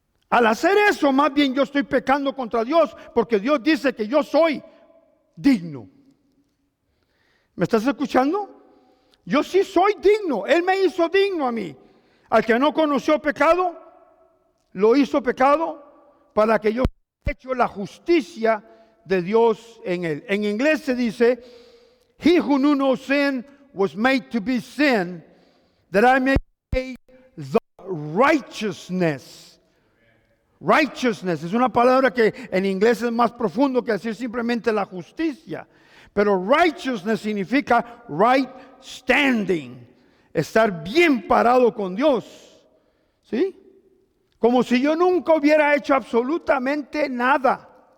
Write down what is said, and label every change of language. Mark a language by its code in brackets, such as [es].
[es] Al hacer eso, más bien yo estoy pecando contra Dios, porque Dios dice que yo soy digno. ¿Me estás escuchando? Yo sí soy digno. Él me hizo digno a mí. Al que no conoció pecado, lo hizo pecado para que yo haya hecho la justicia de Dios en él. En inglés se dice, [en] He who knew no sin was made to be sin, that I may be the righteousness. [es] Righteousness es una palabra que en inglés es más profundo que decir simplemente la justicia. Pero righteousness significa [en] right standing, [es] estar bien parado con Dios. ¿Sí? Como si yo nunca hubiera hecho absolutamente nada.